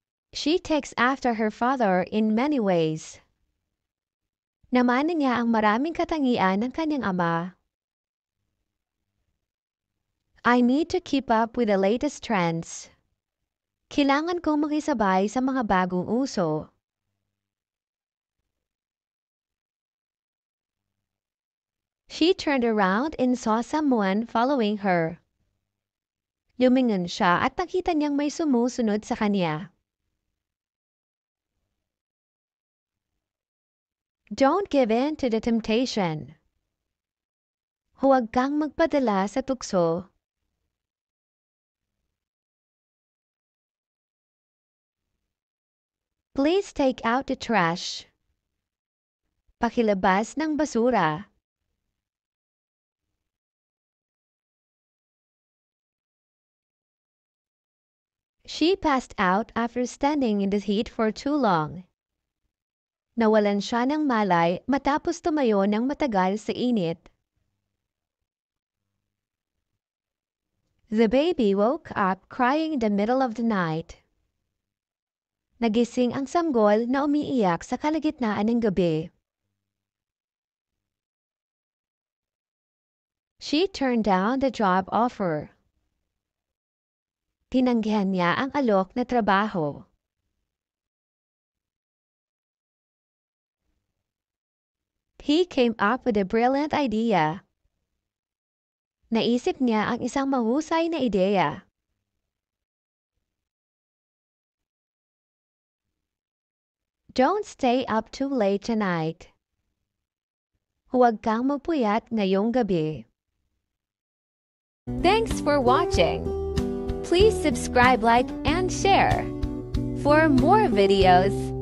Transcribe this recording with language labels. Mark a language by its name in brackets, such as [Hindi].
[English] She takes after her father in many ways. [Filipino] Namana niya ang maraming katangian ng kanyang ama. [English] I need to keep up with the latest trends. [Filipino] Kailangan kong makisabay sa mga bagong uso. [English] She turned around and saw someone following her. [Filipino] Lumingon siya at nakita niyang may sumusunod sa kanya. [English] Don't give in to the temptation. [Filipino] Huwag kang magpadala sa tukso. [English] Please take out the trash. [Filipino] Pakilabas ng basura. [English] She passed out after standing in the heat for too long. [Filipino] Nawalan siya ng malay matapos tumayo ng matagal sa init. [English] The baby woke up crying in the middle of the night. [Filipino] Nagising ang sanggol na umiiyak sa kalagitnaan ng gabi. [English] She turned down the job offer. [Filipino] Tinanggihan niya ang alok na trabaho. [English] He came up with a brilliant idea. [Filipino] Naisip niya ang isang mahusay na ideya. [English] Don't stay up too late tonight. [Filipino] Huwag kang magpuyat ngayong gabi. [English] Thanks for watching. Please subscribe, like, and share for more videos.